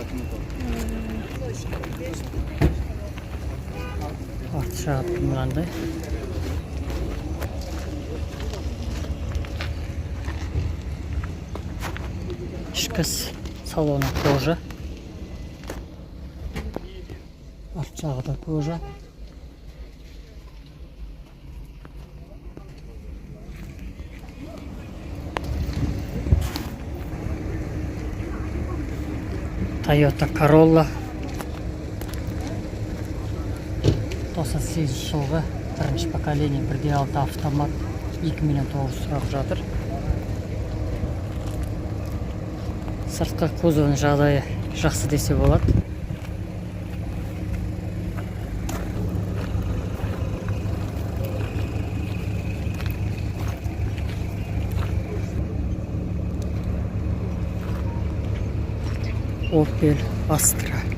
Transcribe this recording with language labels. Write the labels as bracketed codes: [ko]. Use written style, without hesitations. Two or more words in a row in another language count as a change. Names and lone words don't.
[kk] Арт жағы мынандай. Ішкі салоны кожа. Арт жағы да кожа. Toyota Corolla 98 жылғы бірінші поколение 1.6 автомат 2 миллион 900 сұрап жатыр. Сыртқы кузовының жағдайы жақсы десе болады. Opel Astra.